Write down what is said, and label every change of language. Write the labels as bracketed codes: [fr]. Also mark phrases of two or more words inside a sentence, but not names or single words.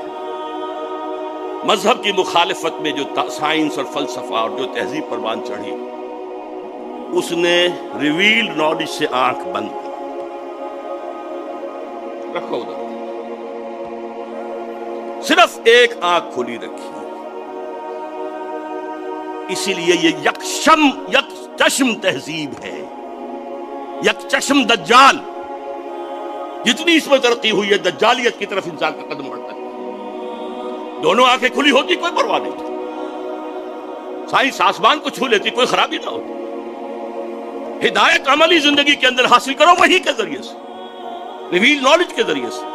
[ur] مذہب کی مخالفت میں جو سائنس اور فلسفہ اور جو تہذیب پر بان چڑھی، اس نے [en] revealed knowledge [ur] سے آنکھ بند کی۔ رکھو ادھر، صرف ایک آنکھ کھلی رکھی، اسی لیے یہ یک چشم تہذیب ہے، یک چشم دجال۔ جتنی اس میں ترقی ہوئی ہے دجالیت کی طرف انسان کا قدم بڑھتا ہے۔ دونوں آنکھیں کھلی ہوتی کوئی پرواہ نہیں تھی، سائنس آسمان کو چھو لیتی، کوئی خرابی نہ ہوتی۔ ہدایت عملی زندگی کے اندر حاصل کرو وہی کے ذریعے سے، [en] reveal knowledge [ur] کے ذریعے سے۔